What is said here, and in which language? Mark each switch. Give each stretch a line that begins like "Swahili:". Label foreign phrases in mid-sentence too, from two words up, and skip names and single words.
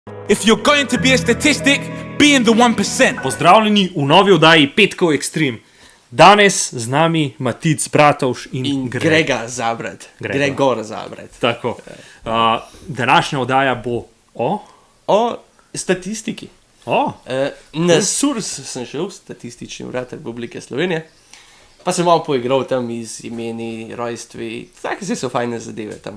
English: If you're going to be a statistic, be in the 1%.
Slovenian: Pozdravljeni v novi oddaji Petkov Extreme. Danes z nami Matic Bratovš in Gregor Zabret. Gregor Zabret. Tako. Današnja oddaja bo O statistiki. O? Na SURS sem šel, Statistični urad Republike Slovenije, pa sem malo poigral tam iz imeni, rojstvi, tako se so fajne zadeve tam.